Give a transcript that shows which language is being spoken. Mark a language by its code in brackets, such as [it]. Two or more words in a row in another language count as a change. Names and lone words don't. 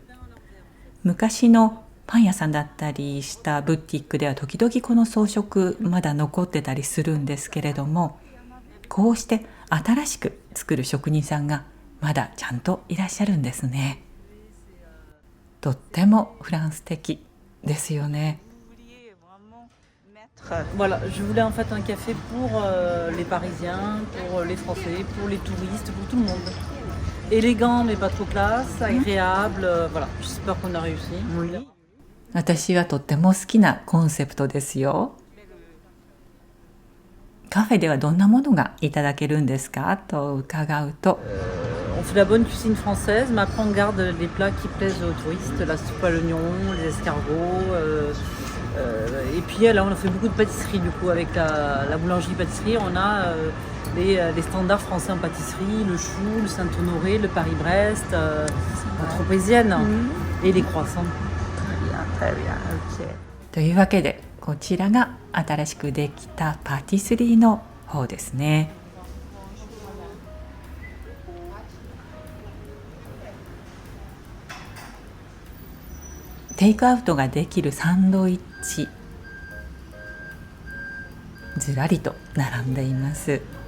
[ja] 昔のパン屋さんだったりしたブティックでは時々この装飾まだ残ってたりするんですけれども、 こうして新しく作る職人さんがまだちゃんといらっしゃるんですね。とってもフランス的ですよね。 [fr] Voilà, je voulais en fait un café pour les Parisiens, pour les Français, pour les touristes, pour tout le monde. Élégant mais pas trop classe, agréable, voilà. J'espère qu'on a réussi. [ja] 私はとっても好きnaコンセプトですよ。カフェではどんなものがいただけるんですかと伺うと、 [fr] On fait la bonne cuisine française, mais après on garde les plats qui plaisent aux touristes, la soupe à l'oignon, les escargots. Et puis là, on a fait beaucoup de pâtisserie du coup avec la boulangerie-pâtisserie. On a les standards français en pâtisserie, le chou, le Saint-Honoré, le Paris-Brest, la Tropézienne et les croissants. Très bien, ok. [ja] というわけでこちらが新しくできたパティスリーの方ですね。テイクアウトができるサンドイッチ、ずらりと並んでいます。